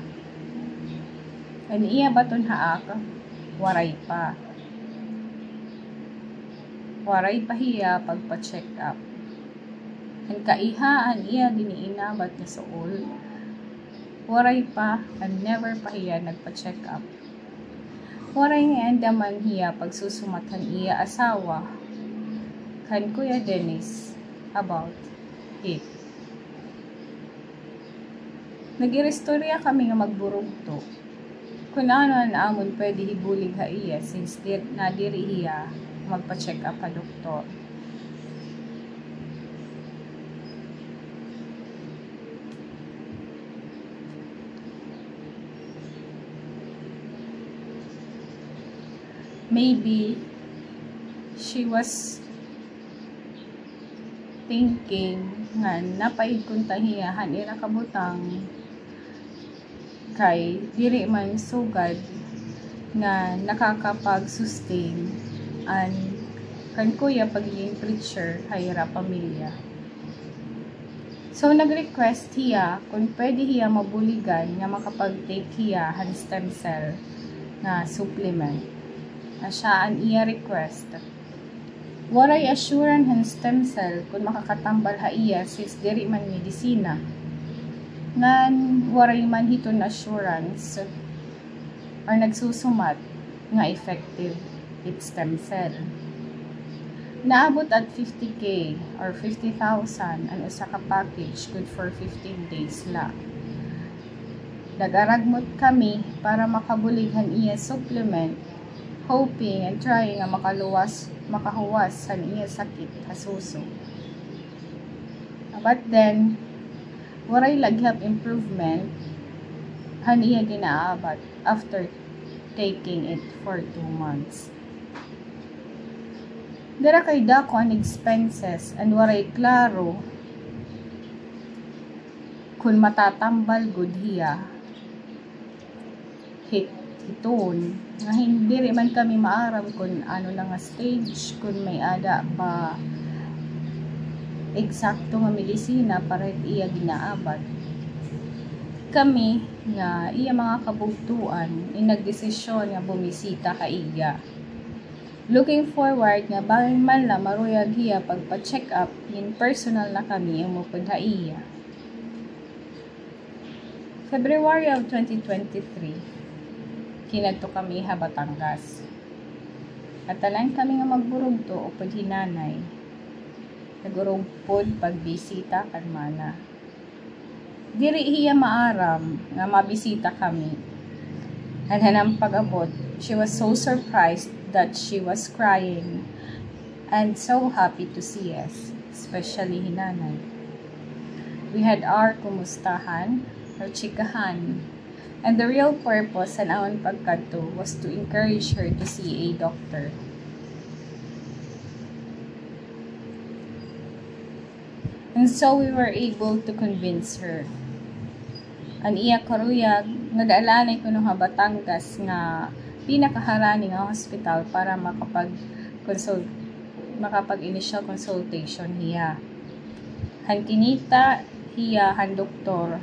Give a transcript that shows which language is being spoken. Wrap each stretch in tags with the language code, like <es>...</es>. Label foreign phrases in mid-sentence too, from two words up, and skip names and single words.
<war>An iya baton haak waray pa. Waray pa hiya pagpa-check up. Ang kaihaan iya giniinabat niya sa ul. Waray pa,</war> <en>and never</en> <war>pa hiya nagpa-check up. Waray nga andaman hiya pagsusumatan iya asawa kan Kuya Dennis about it. Nagirestorya kami nga magburugto. Kung ano na amon pwede hibulig ha iya since nadiri hiya magpa-check up ka doktor.</war> <en>Maybe she was thinking</en> <war>nga napaid kung tahiyahan ira kabutang kay diri man sugad nga nakakapag-sustain and kan kuya pagiging preacher hayra pamilya. So nag-request hiya kung pwede hiya mabuligan nga makapag-take hiya han</war> <en>stem cell</en> <war>na supplement. Siya ang iya request. Waray assuran han</war> <en>stem cell</en> <war>kung makakatambal ha iya sis diri man medisina. Ngan waray man hiton assurance or nagsusumat nga effective it</war> <en>stem cell.</en> <war>Naabot at 50K or 50,000 ang usa ka package</war> <en>good for 15 days</en> <war>la. Nag-aragmot kami para makabulighan iya supplement,</war> <en>hoping and trying</en> <war>nga makahuwas sa iya sakit hasuso.</war> <en>But then,</en> <war>waray laghap improvement han iya ginaabat</war> <en>after taking it for 2 months.</en> <war>Dara kay dako ang expenses and waray klaro kung matatambal gud hiya hiton nga hindi rin man kami maaram kung ano na nga stage, kung may ada pa eksakto nga medisina para iya ginaabat. Kami nga iya mga kabugtuan nagdesisyon nga bumisita ka iya.</war> <en>Looking forward</en> <war>nga bahin man la maruyag hiya pagpa-check up</war> <en>in personal</en> <war>na kami umupod ha iya.</war> <en>February of 2023</en> <war>kinadto kami ha Batangas. Katalan kami nga magburugto o paghinanay. Nagurugpod pagbisita kan mana. Diri hiya maaram nga mabisita kami. Hanhanang pag-abot,</war> <en>she was so surprised that she was crying and so happy to see us, especially hinanay. We had our kumustahan, or chikahan, and the real purpose</en> <war>sa awan pagkadto</war> <en>was to encourage her to see a doctor. And so we were able to convince her.</en> <war>Ang iya karuyag, nag-alanay ko nung Batangas nga pinakaharani nga hospital para makapag-initial consultation hiya. Han kinita hiya han doktor.</war>